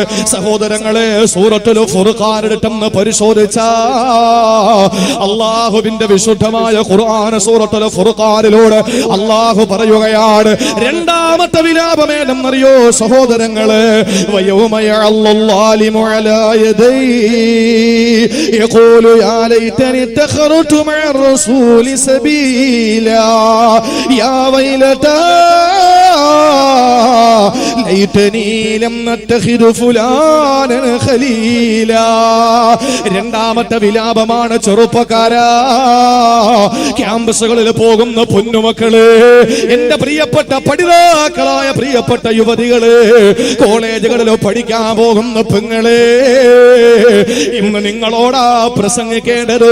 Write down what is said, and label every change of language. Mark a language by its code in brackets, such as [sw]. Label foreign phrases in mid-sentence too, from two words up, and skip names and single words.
[ml] സഹോദരങ്ങളെ, സൂറത്തുൽ ഫുർഖാൻ എടുത്തെന്ന് പരിശോധിച്ചാ അല്ലാഹുവിന്റെ വിശുദ്ധമായ ഖുർആൻ സൂറത്തുൽ ഫുർഖാനിലൂടെ അല്ലാഹു പറയുകയാണ്, രണ്ടാമത്തെ വിലാപം ഏതെന്നറിയോ സഹോദരങ്ങളെ? [ar] ويوم يعض الظالم على يقول يا ليتني اتخذت مع الرسول سبيلا يا ويلتى ليتني لم اتخذ فلانا خليلا. [ml] രണ്ടാമത്തെ വിലാപമാണ് ചെറുപ്പക്കാരാ. ക്യാമ്പസുകളിൽ പോകുന്ന പൊന്നുമക്കള്, എന്റെ പ്രിയപ്പെട്ട പഠിതാക്കളായ പ്രിയപ്പെട്ട യുവതികള്, കോളേജുകളിൽ പഠിക്കാൻ പോകുന്ന പെങ്ങളെ, ഇന്ന് നിങ്ങളോടാ പ്രസംഗിക്കേണ്ടത്.